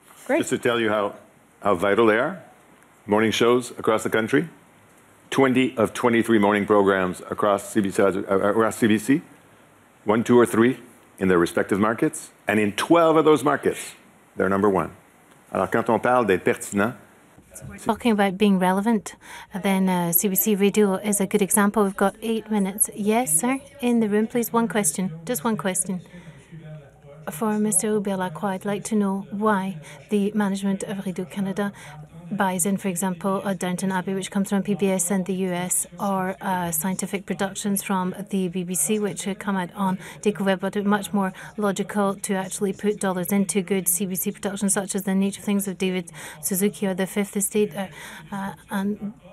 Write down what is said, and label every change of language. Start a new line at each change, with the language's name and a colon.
English: Great. Just to tell you how vital they are, morning shows across the country, 20 of 23 morning programs across CBC, 1, 2, or 3 in their respective markets, and in 12 of those markets, they're number 1.
French: Alors, quand on parle d'être pertinent,
English: talking about being relevant, then CBC Radio is a good example. We've got 8 minutes. Yes, sir, in the room, please. One question, just one question. For Mr. Hubert-Lacroix, I'd like to know why the management of Radio-Canada buys in, for example, Downton Abbey, which comes from PBS in the US, or scientific productions from the BBC, which come out on Découverte, but it's much more logical to actually put dollars into good CBC productions, such as The Nature of Things of David Suzuki or The Fifth Estate, and